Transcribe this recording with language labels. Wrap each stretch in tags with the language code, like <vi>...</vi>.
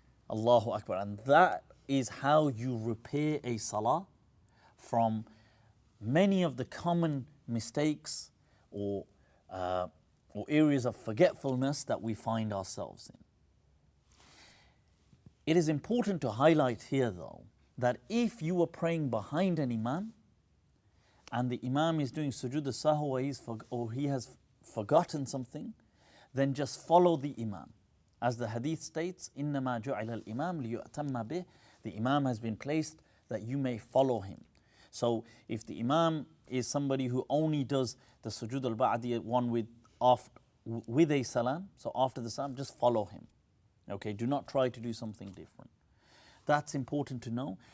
<en>Allahu Akbar. And that is how you repair a salah from many of the common mistakes or areas of forgetfulness that we find ourselves in. It is important to highlight here though, that if you are praying behind an imam and the imam is doing sujud al-sahw or he has forgotten something, then just follow the imam. As the hadith states,</en> <ar>إِنَّمَا جُعِلَ الْإِمَامِ لِيُؤْتَمَّ بِهِ.</ar> <en>The imam has been placed that you may follow him. So if the imam is somebody who only does the sujud al-ba'di one with a salam, so after the salam, just follow him. Okay, do not try to do something different. That's important to know.</en>